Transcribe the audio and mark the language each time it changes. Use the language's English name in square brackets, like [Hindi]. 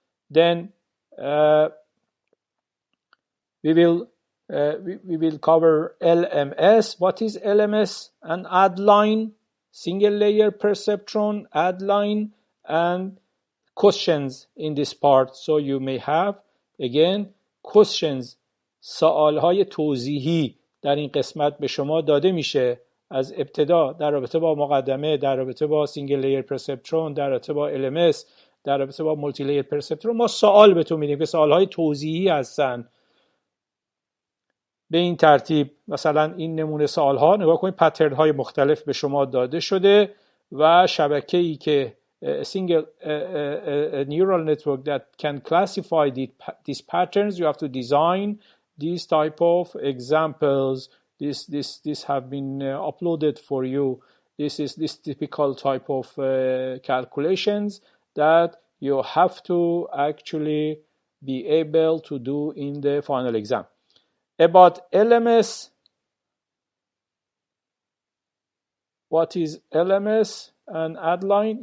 [English] Then we will cover LMS. What is LMS? An add line, single layer perceptron, add line, and questions in this part. So you may have again questions. [Persian] سوالهای توضیحی در این قسمت به شما داده میشه از ابتدا در رابطه با مقدمه، در رابطه با سینگل لیر پرسپترون، در رابطه با LMS، در رابطه با مولتی لیر پرسپترون. ما سوال بهتون میدیم که سوالهای توضیحی هستن. به این ترتیب مثلا این نمونه سوالها نگاه کنید، پترن های مختلف به شما داده شده و شبکه‌ای که [English] single neural network that can classify these patterns, you have to design these type of examples. This have been uploaded for you. This typical type of calculations that you have to actually be able to do in the final exam. About LMS, what is LMS and add line?